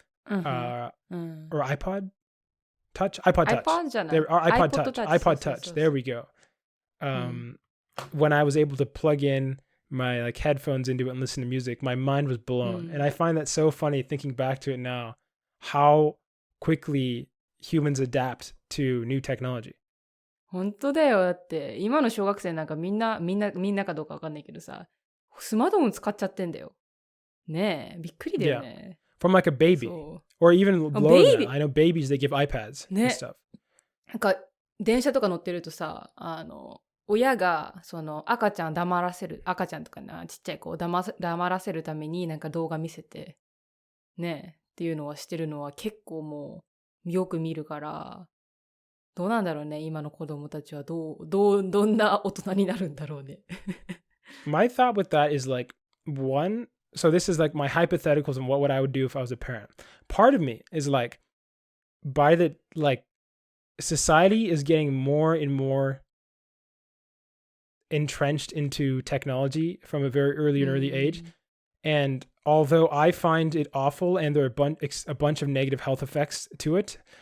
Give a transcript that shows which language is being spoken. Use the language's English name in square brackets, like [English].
[English] Or iPod Touch? iPod Touch. iPod Touch. There we go. When I was able to plug in my like headphones into it and listen to music, my mind was blown. And I find that so funny thinking back to it now, how quickly humans adapt to new technology. [Japanese] 本当だよ。だって今の小学生なんかみんなかどうかわかんないけどさ、スマートフォン使っちゃってんだよ。ねえ、びっくりだよね。 [English] From like a baby, or even lower than that. I know babies, they give iPads and stuff. [Japanese] なんか電車とか乗ってるとさ、親がその赤ちゃんとかな、ちっちゃい子を黙らせるためになんか動画見せてねえっていうのはしてるのは結構もうよく見るから、どうなんだろうね、今の子供たちはどんな大人になるんだろうね。 [English] My thought with that is like one, so this is like my hypotheticals and what I would do if I was a parent. Part of me is like, by the like society is getting more and more entrenched into technology from a very early age, and although I find it awful and there are a bunch of negative health effects to it,